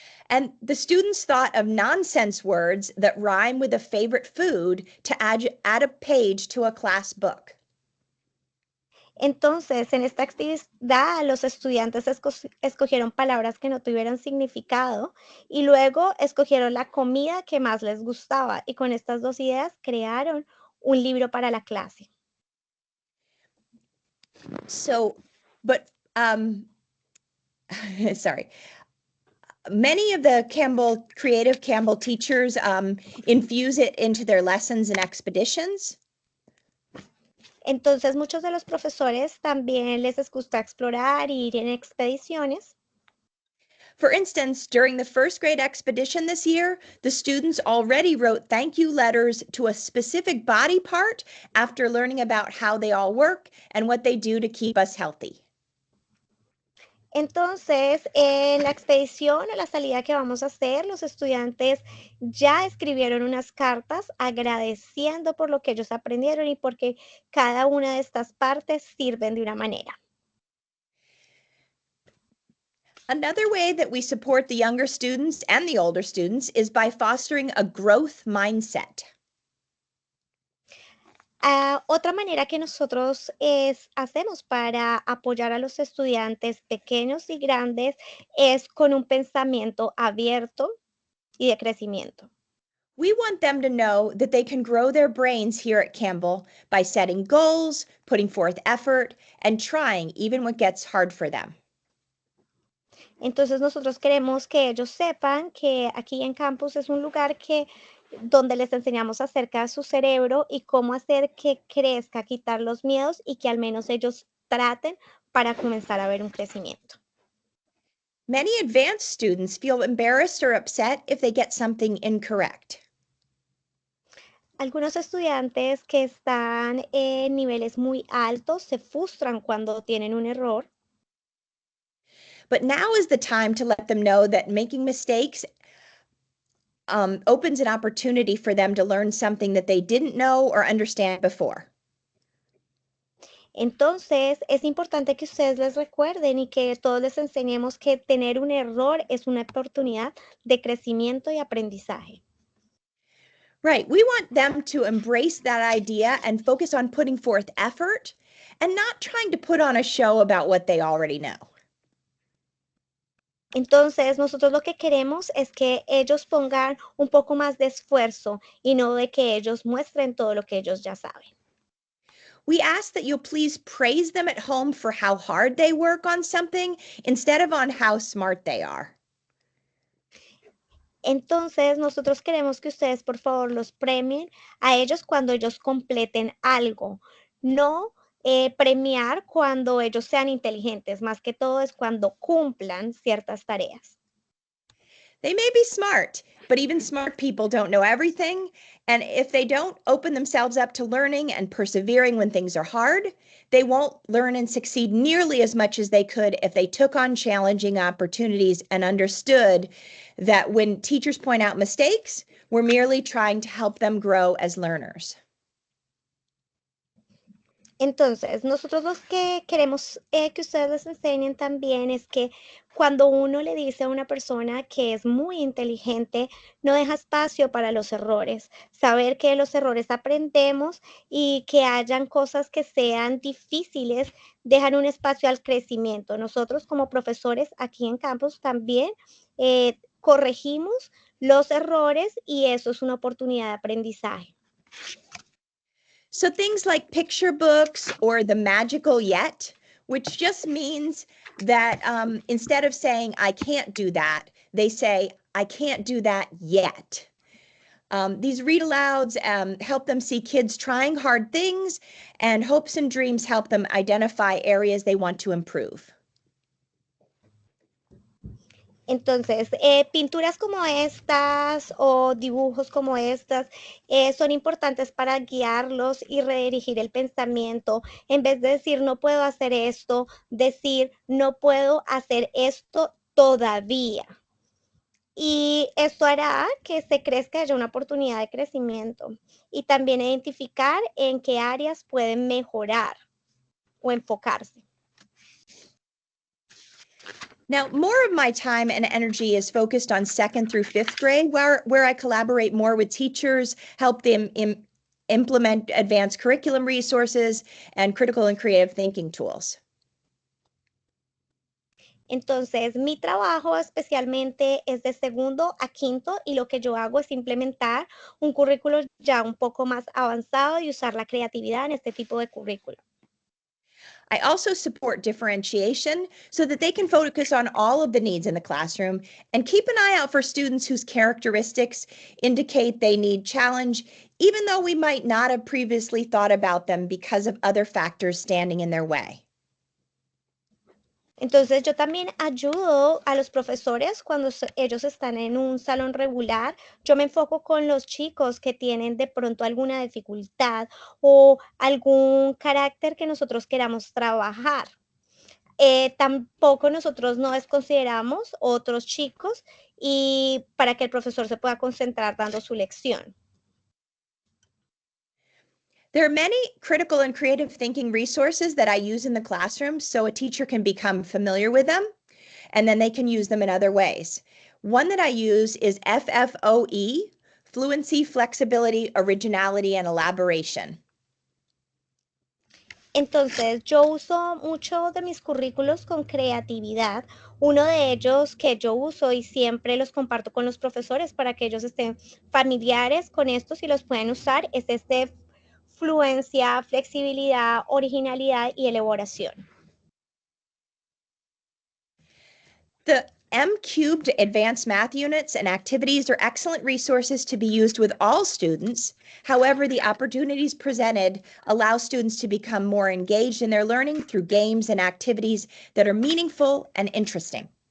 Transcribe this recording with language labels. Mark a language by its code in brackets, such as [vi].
[en] And the students thought of nonsense words that rhyme with a favorite food to add a page to a class book. [es] Entonces, en esta actividad, los estudiantes escogieron palabras que no tuvieran significado y luego escogieron la comida que más les gustaba y con estas dos ideas crearon un libro para la clase. [en] So, but sorry. Many of the creative Campbell teachers infuse it into their lessons and expeditions. [es] Entonces, muchos de los profesores también les gusta explorar y ir en expediciones. [en] For instance, during the first grade expedition this year, the students already wrote thank you letters to a specific body part after learning about how they all work and what they do to keep us healthy. [es] Entonces, en la expedición o la salida que vamos a hacer, los estudiantes ya escribieron unas cartas agradeciendo por lo que ellos aprendieron y porque cada una de estas partes sirven de una manera. [en] Another way that we support the younger students and the older students is by fostering a growth mindset. [es] Otra manera que nosotros hacemos para apoyar a los estudiantes pequeños y grandes es con un pensamiento abierto y de crecimiento. [en] We want them to know that they can grow their brains here at Campbell by setting goals, putting forth effort, and trying even when it gets hard for them. [es] Entonces nosotros queremos que ellos sepan que aquí en campus es un lugar donde les enseñamos acerca de su cerebro y cómo hacer que crezca, quitar los miedos y que al menos ellos traten para comenzar a ver un crecimiento. [en] Many advanced students feel embarrassed or upset if they get something incorrect. [es] Algunos estudiantes que están en niveles muy altos se frustran cuando tienen un error. [en] But now is the time to let them know that making mistakes opens an opportunity for them to learn something that they didn't know or understand before. [es] Entonces, es importante que ustedes les recuerden y que todos les enseñemos que tener un error es una oportunidad de crecimiento y aprendizaje. [en] Right. We want them to embrace that idea and focus on putting forth effort and not trying to put on a show about what they already know. [es] Entonces, nosotros lo que queremos es que ellos pongan un poco más de esfuerzo y no de que ellos muestren todo lo que ellos ya saben. [en] We ask that you please praise them at home for how hard they work on something instead of on how smart they are. [es] Entonces, nosotros queremos que ustedes, por favor, los premien a ellos cuando ellos completen algo, no premiar cuando ellos sean inteligentes, más que todo es cuando cumplan ciertas tareas. [en] They may be smart, but even smart people don't know everything. And if they don't open themselves up to learning and persevering when things are hard, they won't learn and succeed nearly as much as they could if they took on challenging opportunities and understood that when teachers point out mistakes, we're merely trying to help them grow as learners. [es] Entonces, nosotros lo que queremos que ustedes les enseñen también es que cuando uno le dice a una persona que es muy inteligente, no deja espacio para los errores. Saber que de los errores aprendemos y que hayan cosas que sean difíciles, dejan un espacio al crecimiento. Nosotros como profesores aquí en campus también corregimos los errores y eso es una oportunidad de aprendizaje. [en] So things like picture books or the magical yet, which just means that instead of saying, I can't do that, they say, I can't do that yet. These read alouds help them see kids trying hard things, and hopes and dreams help them identify areas they want to improve. [es] Entonces, pinturas como estas o dibujos como estas son importantes para guiarlos y redirigir el pensamiento. En vez de decir no puedo hacer esto, decir no puedo hacer esto todavía. Y esto hará que se crezca haya una oportunidad de crecimiento y también identificar en qué áreas pueden mejorar o enfocarse. [en] Now, more of my time and energy is focused on second through fifth grade, where I collaborate more with teachers, help them implement advanced curriculum resources, and critical and creative thinking tools. [es] Entonces, mi trabajo especialmente es de segundo a quinto y lo que yo hago es implementar un currículo ya un poco más avanzado y usar la creatividad en este tipo de currículo. [en] I also support differentiation so that they can focus on all of the needs in the classroom and keep an eye out for students whose characteristics indicate they need challenge, even though we might not have previously thought about them because of other factors standing in their way. [es] Entonces, yo también ayudo a los profesores cuando ellos están en un salón regular. Yo me enfoco con los chicos que tienen de pronto alguna dificultad o algún carácter que nosotros queramos trabajar. Tampoco nosotros no desconsideramos otros chicos y para que el profesor se pueda concentrar dando su lección. [en] There are many critical and creative thinking resources that I use in the classroom so a teacher can become familiar with them and then they can use them in other ways. One that I use is FFOE, Fluency, Flexibility, Originality, and Elaboration. [es] Entonces, yo uso mucho de mis currículos con creatividad. Uno de ellos que yo uso y siempre los comparto con los profesores para que ellos estén familiares con estos y los puedan usar es este fluencia, flexibilidad, originalidad y elaboración. [en] The M-cubed advanced math units and activities are excellent resources to be used with all students. However, the opportunities presented allow students to become more engaged in their learning through games and activities that are meaningful and interesting.